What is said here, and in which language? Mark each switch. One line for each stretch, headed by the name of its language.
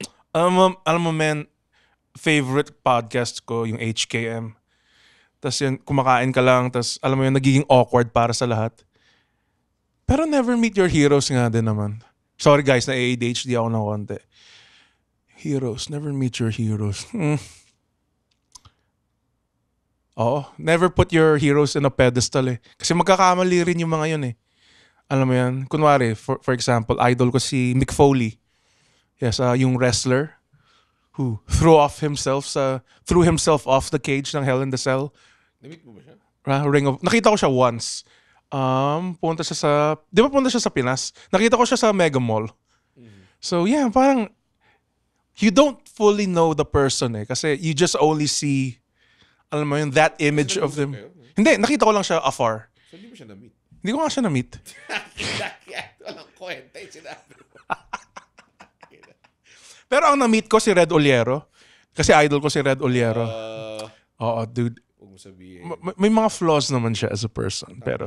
Filipino: Alam mo, man, favorite podcast ko, yung HKM. Tas yun, kumakain ka lang, tas alam mo yun, nagiging awkward para sa lahat. Pero
English: never meet your heroes
Filipino: nga din naman.
English: Sorry guys,
Filipino: na-ADHD ako ng konti.
English: Heroes, never meet your heroes.
Filipino: Oo,
English: never put your heroes in a pedestal eh.
Filipino: Kasi magkakamali rin yung mga yun eh. Alam mo yan? Kunwari,
English: for example,
Filipino: idol ko si Mick Foley.
English: Yes,
Filipino: yung
English: wrestler who threw himself off the cage ng Hell in the Cell.
Filipino: Namit mo ba siya? Nakita ko siya once. Punta siya sa... Di ba punta siya sa Pinas? Nakita ko siya sa Mega Mall.
English: So yeah,
Filipino: parang...
English: You don't fully know the person
Filipino: eh. Kasi
English: you just only see...
Filipino: Alam mo yun,
English: that image of them.
Filipino: Hindi, nakita ko lang siya
English: afar.
Filipino: So hindi mo siya na-meet? Hindi ko nga siya na-meet. Walang kwenta yung sinabi mo. Pero ang na-meet ko si Red Oliero. Kasi idol ko si Red Oliero. Oo, dude. Huwag mo sabihin. May mga flaws naman siya
English: as a person.
Filipino: Pero...